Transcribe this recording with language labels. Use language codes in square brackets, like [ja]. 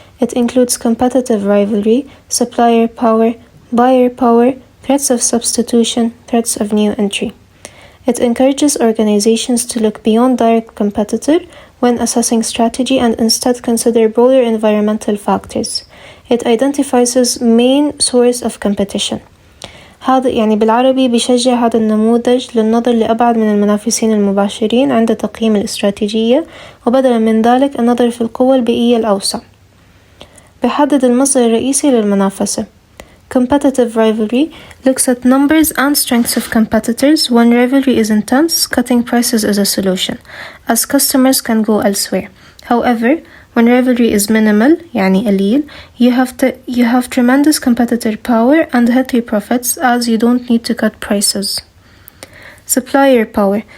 [en] It includes competitive rivalry, supplier power, buyer power, threats of substitution, threats of new entry. It encourages organizations to look beyond direct competitor when assessing strategy and instead consider broader environmental factors. It identifies main source of competition. [ar] هذا يعني بالعربي بيشجع هذا النموذج للنظر لأبعد من المنافسين المباشرين عند تقييم الاستراتيجية، وبدلا من ذلك النظر في القوى البيئية الأوسع. بيحدد المصدر الرئيسي للمنافسة. [en] Competitive rivalry looks at numbers and strengths of competitors. When rivalry is intense, cutting prices is a solution, as customers can go elsewhere. However, when rivalry is minimal, [ar] يعني قليل, [en] you have tremendous competitor power and healthy profits, as you don't need to cut prices. Supplier power.